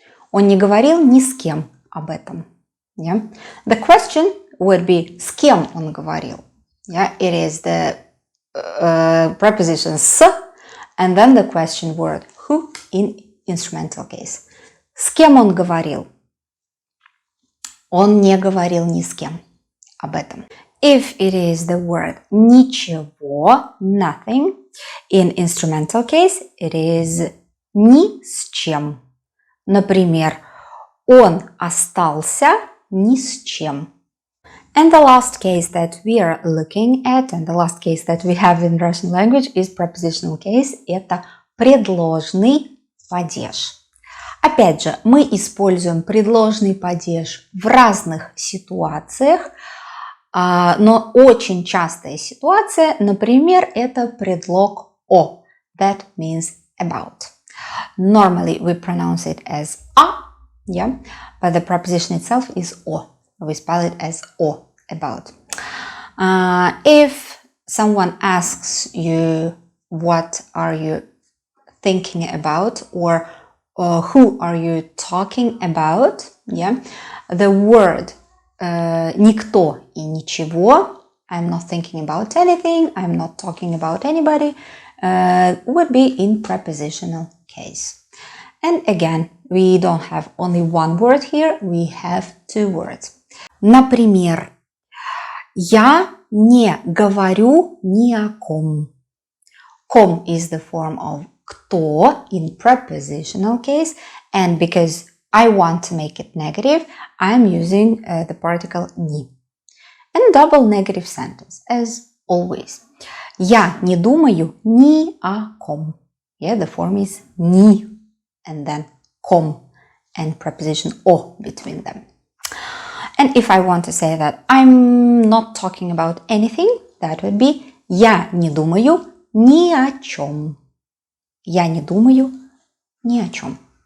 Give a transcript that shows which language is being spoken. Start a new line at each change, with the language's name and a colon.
Russian: Он не говорил ни с кем об этом.
English: Yeah? The question would be
Russian: с кем он говорил.
English: Yeah? It is the preposition с, and then the question word who in instrumental case.
Russian: С кем он говорил? Он не говорил ни с кем об этом.
English: If it is the word ничего, nothing, in instrumental case, it is
Russian: ни с чем. Например, он остался ни с чем.
English: And the last case that we are looking at, and the last case that we have in Russian language is prepositional case.
Russian: Это предложный падеж. Опять же, мы используем предложный падеж в разных ситуациях, но очень частая ситуация, например, это предлог о.
English: That means about. Normally we pronounce it as a, yeah, but the preposition itself is o. We spell it as o, about. If someone asks you what are you thinking about, or who are you talking about, yeah, the word
Russian: никто и ничего,
English: I'm not thinking about anything, I'm not talking about anybody, would be in prepositional case. And again, we don't have only one word here, we have two words.
Russian: Например, я не говорю ни о ком.
English: Ком is the form of кто in prepositional case, and because I want to make it negative, I'm using the particle ни. And double negative sentence, as always.
Russian: Я не думаю ни о ком.
English: Yeah, the form is
Russian: ни.
English: and then com and preposition o between them. And if I want to say that I'm not talking about anything, that would be
Russian: я не думаю ни о чем. Я не думаю ни о чем.